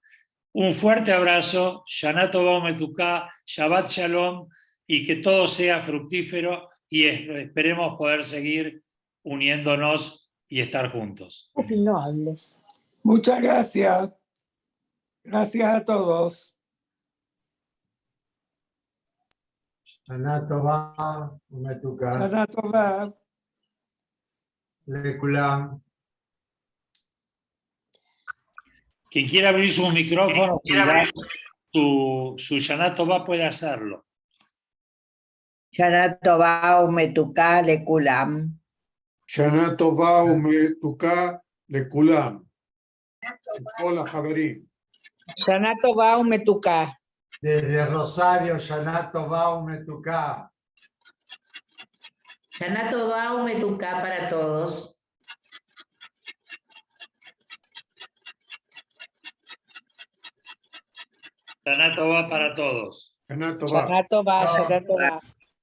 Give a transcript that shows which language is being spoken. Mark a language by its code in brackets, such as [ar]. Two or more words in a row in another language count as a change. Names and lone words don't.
[es] Un fuerte abrazo, [he] שנה טובה ומתוקה, שבת שלום, [es] y que todo sea fructífero y esperemos poder seguir uniéndonos y estar juntos. No hables. Muchas gracias. Gracias a todos. [he] שנה טובה ומתוקה שנה טובה. לכולם. [es] Quien quiera abrir su micrófono y dar su [he] שנה טובה [es] puede hacerlo. [he] שנה טובה ומתוקה לכולם. שנה טובה ומתוקה לכולם. כל החברים. שנה טובה ומתוקה. [es] Desde Rosario, [he] שנה טובה ומתוקה. שנה טובה ומתוקה [es] para todos. [he] שנה טובה [es] para todos. [he] שנה טובה. שנה טובה, שנה טובה.